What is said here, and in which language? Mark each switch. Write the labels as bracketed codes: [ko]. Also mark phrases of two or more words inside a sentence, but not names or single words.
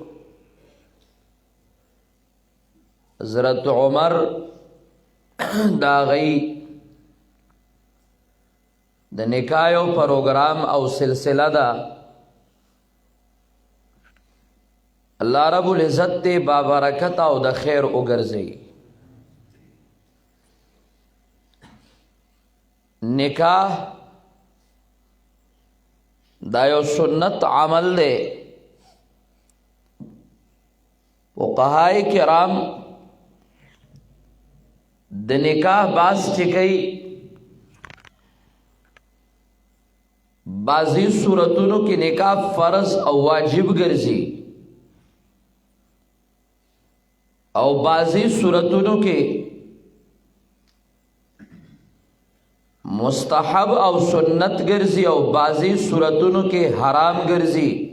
[ps] حضرت عمر د هغوی د نکاح یو پروګرام او سلسله ده. [ar] اللہ رب العزت [ps] دے بابرکت او د خیر وګرځي. نکاح دا یو سنت عمل دے. فقہاء کرام د نکاح باز چې کوي بعضی صورتونو کې نکاح فرض او واجب ګرځي او بعضی صورتونو کې مستحب او سنت ګرځي او بعضی صورتونو کې حرام ګرځي.